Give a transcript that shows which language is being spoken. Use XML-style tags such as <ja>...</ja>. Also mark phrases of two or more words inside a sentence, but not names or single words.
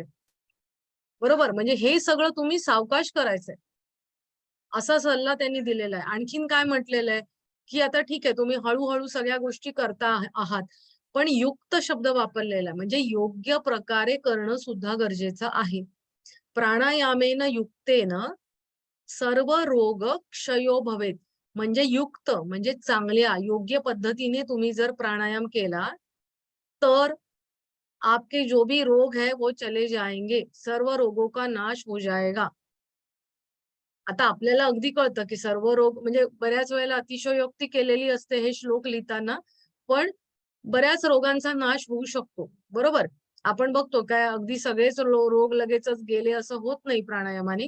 <mr>बरोबर? म्हणजे हे सगळं तुम्ही सावकाश करायचंय. असा सल्ला त्यांनी दिलेला आहे. आणखीन काय म्हटलेलं आहे, की आता ठीक आहे तुम्ही हळू सगळ्या गोष्टी करता आहात. पण युक्त शब्द वापरलेला आहे. म्हणजे योग्य प्रकारे करणं सुद्धा गरजेचं आहे.</mr> <sa>प्राणायामेन युक्तेन सर्व रोग क्षयो भवेत.</sa> <mr>म्हणजे युक्त म्हणजे चांगल्या योग्य पद्धतीने तुम्ही जर प्राणायाम केला तर</mr> <hi>आपके जो भी रोग है वो चले जाएंगे, सर्व रोगों का नाश हो जाएगा.</hi> <mr>आता आपल्याला अगदी कळतं की सर्व रोग म्हणजे बऱ्याच वेळेला अतिशयोक्ती केलेली असते हे श्लोक लिहिताना, पण बऱ्याच रोगांचा नाश होऊ शकतो. बरोबर? आपण बघतो काय अगदी सगळेच रोग लगेचच गेले असं होत नाही प्राणायामाने.</mr>